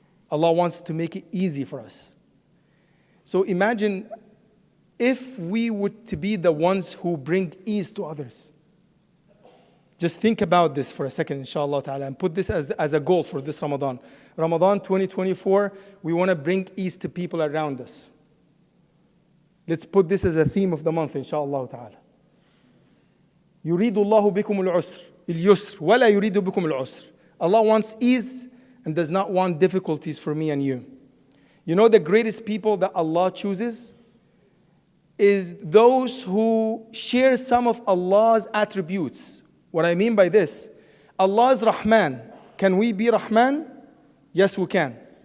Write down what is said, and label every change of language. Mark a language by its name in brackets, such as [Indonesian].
[English] Allah wants to make it easy for us. So imagine if we were to be the ones who bring ease to others. Just think about this for a second, inshallah ta'ala, and put this as a goal for this Ramadan. Ramadan 2024, we want to bring ease to people around us. Let's put this as a theme of the month, inshallah ta'ala. [Arabic] يريد الله بكم اليسر ولا يريد بكم العسر. [English] Allah wants ease and does not want difficulties for me and you. You know the greatest people that Allah chooses is those who share some of Allah's attributes. What I mean by this, Allah is Rahman. Can we be Rahman? Yes, we can.